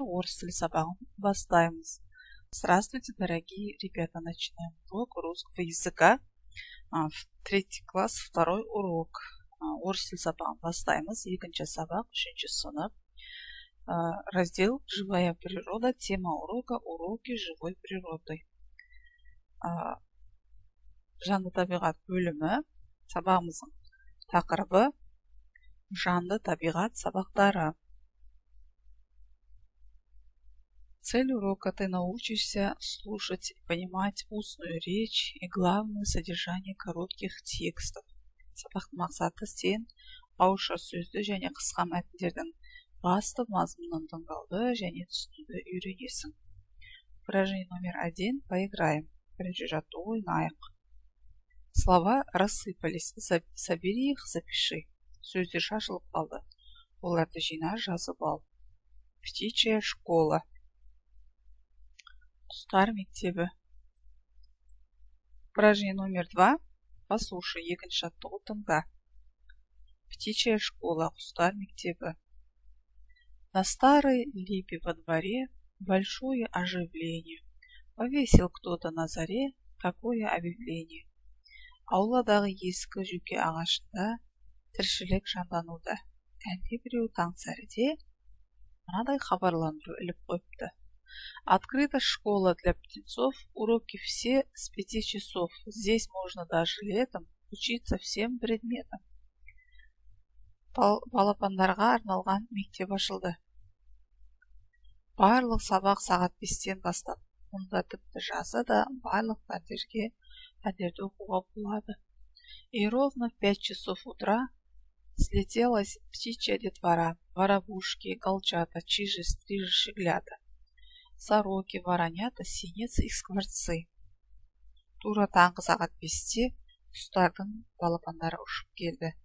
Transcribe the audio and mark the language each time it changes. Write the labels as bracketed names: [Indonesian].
[Kazakh] Орыс тілі сабағын бастаймыз. [Russian] Здравствуйте, дорогие ребята. Начинаем урок русского языка. Третий класс, второй урок. [Kazakh] Орыс тілі сабағын бастаймыз. Екінші сабақ, үшінші сынып. [Russian] Раздел «Живая природа». Тема урока «Уроки живой природы». [Kazakh] Жанды табиғат бөлімі. Сабағымыздың тақырыбы жанды табиғат сабақтары. [Russian] Цель урока: ты научишься слушать и понимать устную речь и главное содержание коротких текстов. [Kazakh] Сабақтың мақсаты сен ауызша сөзді және қысқа мәтіндердің басты мазмұнын тыңдауды және түсінуді үйренесің. [Russian] Упражнение номер 1. Поиграем. [Kazakh] Бірінші жаттығу ойнайық. [Russian] Слова рассыпались. Собери их, запиши. [Kazakh] Сөздер шашылып қалды. Оларды жина, жазып ал. [Russian] Птичья школа. [Kazakh] Құстар мектебі. [Russian] Упражнение номер 2. Послушай, [Kazakh] екінші жаттығу тыңда. [Russian] Птичья школа, [Kazakh] құстар мектебі. [Russian] На старой липе во дворе большое оживление. Повесил кто-то на заре такое объявление. [Kazakh] Ауладағы ескі жуке ағашында тіршілік жандануда. Әлде біреу таң сәріде мынадай хабарландыру іліп қойыпты. [Russian] Открыта школа для птенцов, уроки все с 5 часов. Здесь можно даже летом учиться всем предметам. [Kazakh] Балапандарға арналған мектеп ашылды. Барлық сабақ сағат 5-тен бастап. Мұнда тіпті жазы да барлық пәндерді оқуға болады. [Russian] И ровно в 5 часов утра слетелась птичья детвора, воробушки, голчата, чижи, стрижи, щеглята, сороки, воронята, синицы и скворцы. [Kazakh] Тура таңғы сағат 5-те құстардың балапандары ұшып келді.